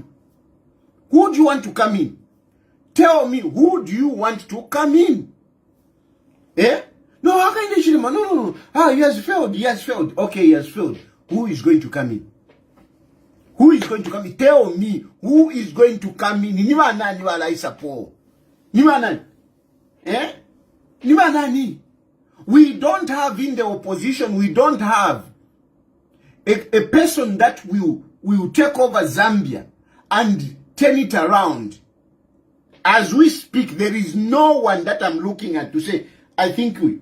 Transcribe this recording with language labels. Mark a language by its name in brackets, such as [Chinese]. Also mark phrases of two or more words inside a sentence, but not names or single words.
[English] Who do you want to come in? Tell me, who do you want to come in? No, Hakainde Hichilema, no. He has failed. He has failed. Okay, he has failed. Who is going to come in? Who is going to come in? Tell me, who is going to come in? [Bemba] Niwa nani wala isapo? Niwa nani? Niwa nani? [English] We don't have in the opposition, we don't have a person that will take over Zambia and turn it around. As we speak, there is no one that I'm looking at to say, I think we.